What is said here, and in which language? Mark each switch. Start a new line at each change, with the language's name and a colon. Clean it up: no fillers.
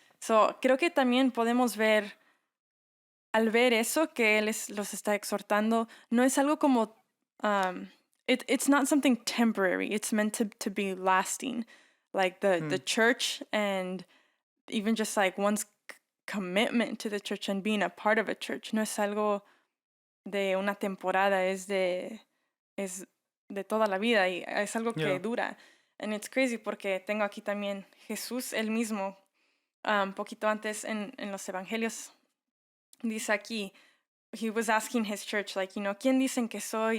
Spanish: So, creo que también podemos ver, al ver eso, que él los está exhortando, no es algo como,
English: it's not something temporary. It's meant to be lasting. Like the church, and even just like one's commitment to the church and being a part of a church.
Spanish: No es algo de una temporada, es de toda la vida y es algo que dura.
English: And it's crazy
Spanish: porque tengo aquí también Jesús, él mismo, poquito antes en los evangelios, dice aquí,
English: he was asking his church,
Spanish: ¿quién dicen que soy?